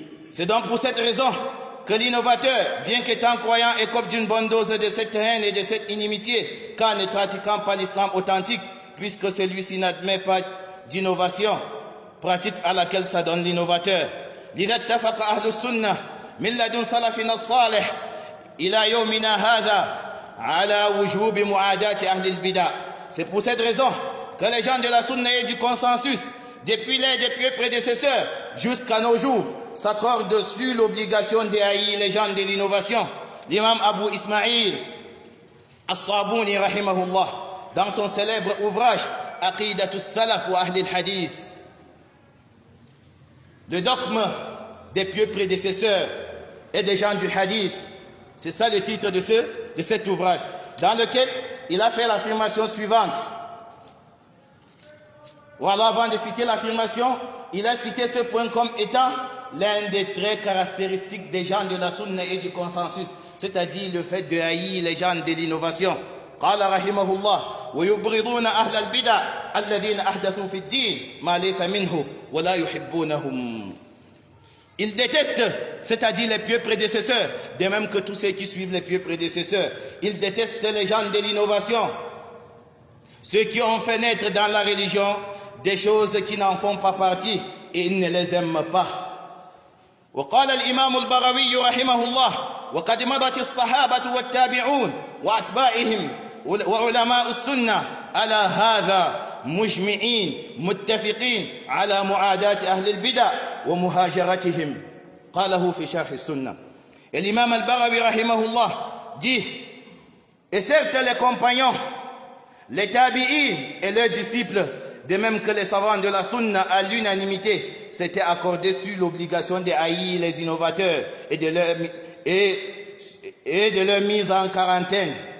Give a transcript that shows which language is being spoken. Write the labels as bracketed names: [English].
[French] C'est donc pour cette raison que l'innovateur, bien qu'étant croyant, écope d'une bonne dose de cette haine et de cette inimitié, car ne pratiquant pas l'islam authentique, puisque celui-ci n'admet pas d'innovation, pratique à laquelle s'adonne l'innovateur. [Arabic] لذا اتفق أهل السنة من لدن سلفنا الصالح إلى يومنا هذا على وجوب معاداة أهل البدع. [French] C'est pour cette raison que les gens de la sunna et du consensus, depuis les des pieux prédécesseurs jusqu'à nos jours, s'accordent sur l'obligation de haïr les gens de l'innovation. L'imam Abu Ismaïl As-Sabuni rahimahullah, dans son célèbre ouvrage Aqidatus Salaf wa Ahl al-Hadith, le dogme des pieux prédécesseurs et des gens du hadith, c'est ça le titre de cet ouvrage, dans lequel il a fait l'affirmation suivante. Voilà, avant de citer l'affirmation, il a cité ce point comme étant l'un des traits caractéristiques des gens de la sunna et du consensus, c'est-à-dire le fait de haïr les gens de l'innovation. [Arabic] قال رحمه الله ويبغضون أهل البدع الذين أحدثوا في الدين ما ليس منه ولا يحبونهم. [French] Ils détestent, c'est-à-dire les pieux prédécesseurs, de même que tous ceux qui suivent les pieux prédécesseurs. Ils détestent les gens de l'innovation, ceux qui ont fait naître dans la religion des choses qui n'en font pas partie, et ils ne les aiment pas. [Arabic] وقال الإمام البغوي رحمه الله وقد مضت الصحابة والتابعون وأتباعهم وعلماء السنة على هذا مجمعين متفقين على معاداة أهل البدع ومهاجرتهم. قاله في شرح السنة. [French] Et l'imam al-Baghawi rahimahullah dit, et certes les compagnons, les tabi'in et leurs disciples, de même que les savants de la sunna à l'unanimité, s'étaient accordés sur l'obligation de haïr les innovateurs et de leur mise en quarantaine.